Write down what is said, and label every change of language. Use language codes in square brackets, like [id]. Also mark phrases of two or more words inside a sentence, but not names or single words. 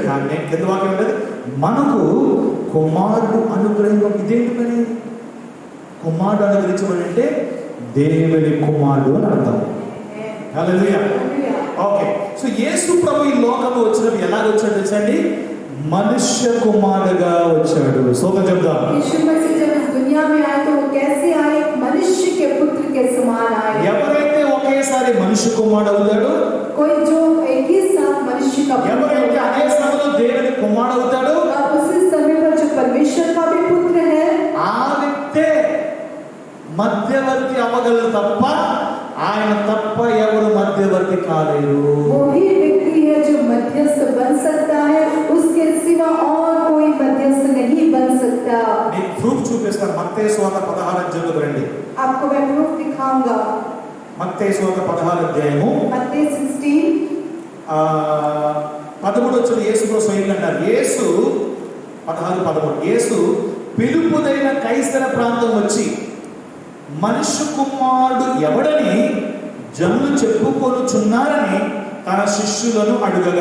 [te] కానీ కింద వాక్యం ఉండదు, మనకు కుమారుడు అనుగ్రహం. ఇదేంటి మరి? కుమారుడు అనుగ్రహించబడి అంటే దేవుని కుమారుడు అని అర్థం. హల్లెలూయా. ఓకే, సో యేసు ప్రభు ఈ లోకంలో వచ్చినప్పుడు ఎలాగ వచ్చాడు తెలుసండి? మనుష్య కుమారుడుగా వచ్చాడు. సోదరు చెప్దాం. [hi] यीशु मसीह जब इस दुनिया में आए तो वो कैसे आए? मनुष्य के पुत्र के समान आए। [te] ఎవరైతే ఒకేసారి మనుష్య కుమారుడు అవుతాడో, [hi] कोई जो एक ही साथ मनुष्य का पुत्र [te] ఎవరైతే అదే సమయంలో దేవుని కుమారుడు అవుతాడో, [hi] और उसी समय पर जो परमेश्वर का भी पुत्र है, [te] ఆ వ్యక్తే మధ్యవర్తి అవ్వగలరు తప్ప ఆయన తప్ప ఎవరు మధ్యవర్తి కాలేరు. [hi] वही व्यक्ति है जो मध्यस्थ बन सकता है, उसके सिवा और कोई मध्यस्थ नहीं बन सकता। [te] నేను ప్రూఫ్ చూపిస్తాను. మత్తయి సువార్త 16 అధ్యాయంలోకి రండి. [hi] आपको मैं प्रूफ दिखाऊंगा। [te] మత్తయి సువార్త 16 అధ్యాయము [hi] मत्ती 16 [te] 13 వచ్చిన యేసు ప్రభు స్వయంగా అన్నారు. యేసు 16:13 యేసు పిలుపుదైన కైసర ప్రాంతం వచ్చి మనుష్య కుమారుడు ఎవడని జనులు చెప్పుకొనుచున్నారని తన శిష్యులను అడుగగా.